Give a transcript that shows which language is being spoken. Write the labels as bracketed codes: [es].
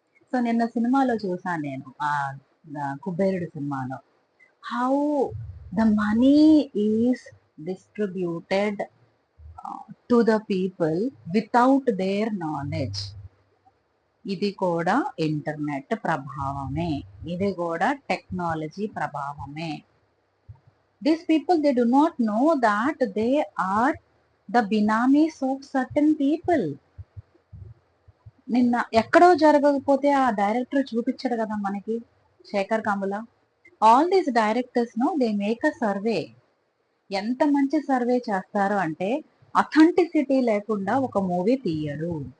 [te] So నిన్న సినిమాలో చూసాను నేను, ఆ కుబేరుడు సినిమాలో, [en] How the money is distributed to the people without their knowledge. [te] ఇది కూడా ఇంటర్నెట్ ప్రభావమే, ఇది కూడా టెక్నాలజీ ప్రభావమే. [en] These people, they do not know that they are the binamis of certain people. [te] నిన్న ఎక్కడో జరగకపోతే ఆ డైరెక్టర్ చూపించాడు కదా మనకి, Sekhar Kammula. [en] All these directors know they make a survey. [te] ఎంత మంచి సర్వే చేస్తారు అంటే అథెంటిసిటీ లేకుండా ఒక మూవీ తీయరు.